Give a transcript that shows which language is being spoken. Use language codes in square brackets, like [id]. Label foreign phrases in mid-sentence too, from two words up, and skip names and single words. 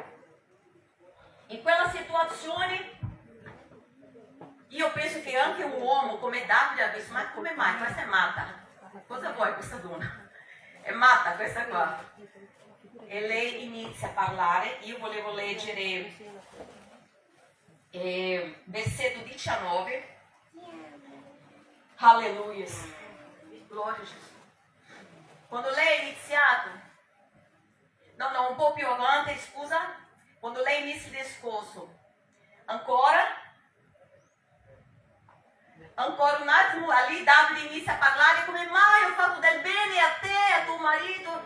[it] In quella situazione, io penso che anche un uomo come Davide ha visto, ma come mai? Questa è matta. Cosa vuoi questa donna? È matta questa qua. E lei inizia a parlare. Io volevo leggere versetto 19. Alleluia. [pt] Glória a Jesus. [it] Quando lei ha iniziato, no, un po' più avanti, scusa, quando lei inizia il discorso, ancora un attimo, ali Davide inizia a parlare come mai ho fatto del bene a te e a tuo marito.